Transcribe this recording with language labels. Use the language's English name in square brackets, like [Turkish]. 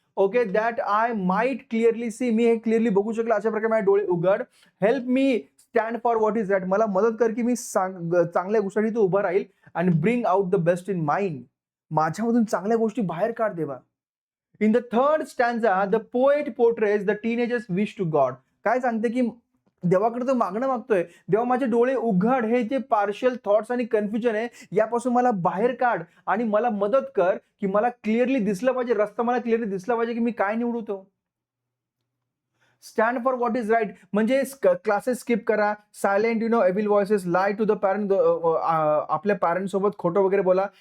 [English] Okay, that I might clearly see. [Marathi] मी हे clearly बघू शकलो, अशा प्रकारे माझे डोळे उघड. [English] Help me stand for what is that. [Marathi] मला मदत कर की मी चांगल्या गोष्टीसाठी तू उभं राहील आणि [English] Bring out the best in mind. [Marathi] माझ्यामधून चांगल्या गोष्टी बाहेर काढ देवा. [English] In the third stanza the poet portrays the teenagers wish to God. [Marathi] काय सांगते की देवाकडे तो मागणं मागतोय, देवा माझे डोळे उघड, हे जे पार्शियल थॉट्स आणि कन्फ्युजन आहे यापासून मला बाहेर काढ आणि मला मदत कर की मला क्लिअरली दिसलं पाहिजे, रस्ता मला क्लिअरली दिसला पाहिजे की मी काय निवडू तो. [English] stand for what is right [Marathi] म्हणजे क्लासेस स्किप करा, silent Evil voices, [English] lie to the parent, [Marathi] आपल्या पॅरेंट्स सोबत खोटं वगैरे बोला.